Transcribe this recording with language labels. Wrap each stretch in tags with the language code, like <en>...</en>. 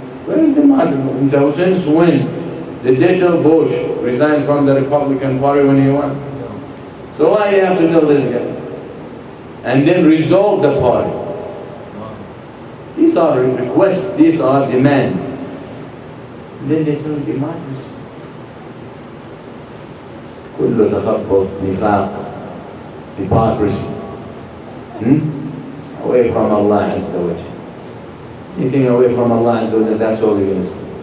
<en>Where is the matter? Since when did they tell Bush resign from the Republican Party when he won? So why do you have to tell this guy? And then resolve the party. These are requests, these are demands. And then they tell democracy.</en> <ar>كله تخبط نفاق,</ar> <en>hypocrisy. Away from Allah Azza wa Jal. Anything away from Allah Azza wa Jal, that's all you're going to see.</en>